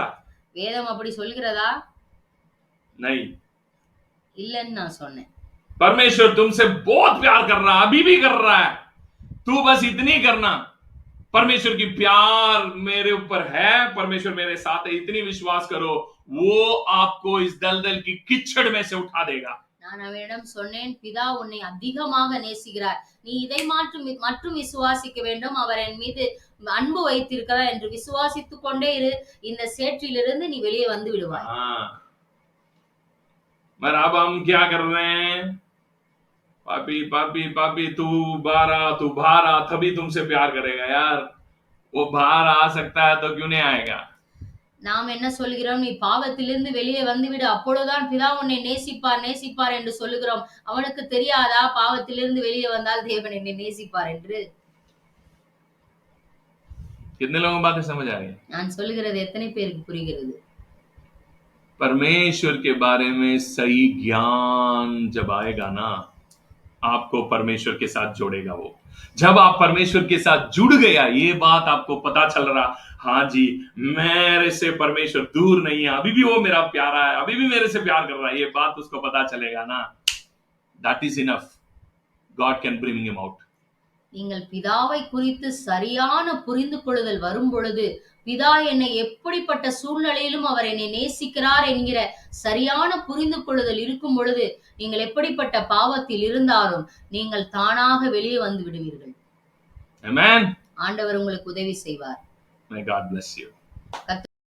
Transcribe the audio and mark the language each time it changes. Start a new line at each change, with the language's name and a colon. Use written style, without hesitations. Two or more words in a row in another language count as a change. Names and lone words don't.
Tamil: வேதம் அப்படி சொல்கிறதா?
Hindi: नहीं,
Tamil: இல்லன்னு நான் சொன்னேன்.
Hindi: परमेश्वर तुमसे बहुत प्यार कर रहा है, अभी भी कर रहा है, तू बस इतनी करना, परमेश्वर की प्यार मेरे ऊपर है, परमेश्वर मेरे साथ है, इतनी विश्वास करो, वो आपको इस दलदल की कीचड़ में से उठा देगा।
Tamil: நான் அவனிடம் சொன்னேன், பிதா உன்னை அதிகமாக நேசிக்கிறார், நீ இதை மட்டும் விசுவாசிக்க வேண்டும், அவர் என் மீது அன்பு வைத்திருக்கிறார் என்று விசுவாசித்துக் கொண்டே இரு, இந்த சேற்றிலிருந்து நீ வெளியே வந்து விடுவாய்.
Hindi: मगर अब हम क्या कर रहे हैं? पापी पापी पापी तू बाहर आ, तभी तुमसे प्यार करेगा यार, वो बाहर आ सकता है तो क्यों नहीं आएगा?
Tamil: நாம் என்ன சொல்கிறோம்? நீ பாவத்திலிருந்து வெளியே வந்துவிடு, அப்பொழுதுதான் பிதா உன்னை நேசிப்பார் என்று சொல்லுகிறோம். அவனுக்கு தெரியாதா பாவத்திலிருந்து வெளியே வந்தால் தேவன் என்னை நேசிப்பார் என்று?
Hindi: कितने लोगों को बातें समझ आ रही है?
Tamil: நான் சொல்லுகிறது எத்தனை பேருக்கு புரிகிறது?
Hindi: परमेश्वर के बारे में सही ज्ञान जब आएगा ना, आपको परमेश्वर के साथ जोड़ेगा वो। जब आप परमेश्वर के साथ जुड़ गया, ये बात आपको पता चल रहा, हाँ जी मेरे से परमेश्वर दूर नहीं है, अभी भी वो मेरा प्यारा है, अभी भी मेरे से प्यार कर रहा है, ये बात उसको पता चलेगा ना,
English: that is enough, God can bring him out.
Tamil: நீங்கள் பிதாவை குறித்து சரியான புரிந்து கொள்ளுதல் வரும் பொழுது, பிதா என்னை எப்படிப்பட்ட சூழ்நிலையிலும் அவர் என்னை நேசிக்கிறார் என்கிற சரியான புரிந்து கொள்ளுதல் இருக்கும் பொழுது, நீங்கள் எப்படிப்பட்ட பாவத்தில் இருந்தாலும் நீங்கள் தானாக வெளியே வந்து விடுவீர்கள். Amen. ஆண்டவர் உங்களுக்கு உதவி செய்வார்.
English: May God bless you.